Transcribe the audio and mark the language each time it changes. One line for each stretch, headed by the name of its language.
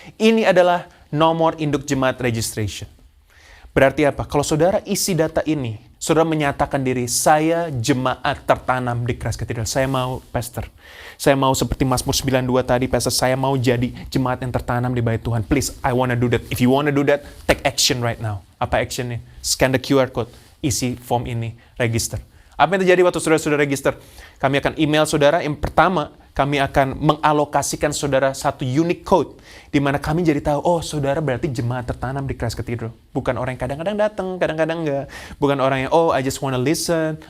Indonesian: Ini adalah nomor induk jemaat registration. Berarti apa? Kalau saudara isi data ini, saudara menyatakan diri, saya jemaat tertanam di Christ Cathedral. Saya mau, Pastor. Saya mau seperti Mazmur 92 tadi, Pastor. Saya mau jadi jemaat yang tertanam di bait Tuhan.
English: Please, I wanna do that. If you wanna do that, take action right now.
Indonesian: Apa actionnya?
English: Scan the QR code.
Indonesian: Isi form ini. Register. Apa yang terjadi waktu saudara register? Kami akan email saudara. Yang pertama, kami akan mengalokasikan saudara satu unique code. Di mana kami jadi tahu, saudara berarti jemaat tertanam di Christ Cathedral. Bukan orang yang kadang-kadang datang, kadang-kadang enggak. Bukan orang yang,
English: I just wanna listen.